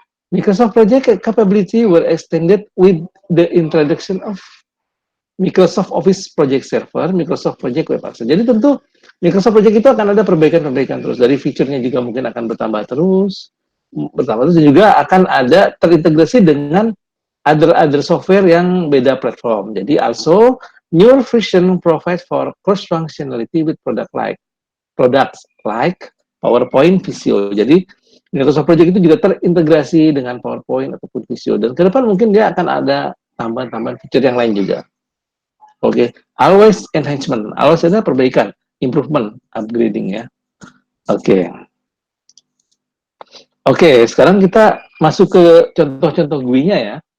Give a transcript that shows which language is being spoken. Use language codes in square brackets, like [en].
[en] Microsoft Project capability were extended with the introduction of Microsoft Office Project Server, Microsoft Project Web Access. [id] Jadi tentu Microsoft Project itu akan ada perbaikan-perbaikan terus. Dari fiturnya juga mungkin akan bertambah terus, dan juga akan ada terintegrasi dengan [en] other software [id] yang beda platform. [en] Jadi also newer version provide for cross functionality with products like PowerPoint, Visio. [id] Jadi Microsoft Project itu juga terintegrasi dengan PowerPoint ataupun Visio. Dan ke depan mungkin dia akan ada tambahan-tambahan fitur yang lain juga. Oke, always enhancement. Always adalah perbaikan, improvement, upgrading ya. Oke. Oke, sekarang kita masuk ke contoh-contoh GUI-nya ya.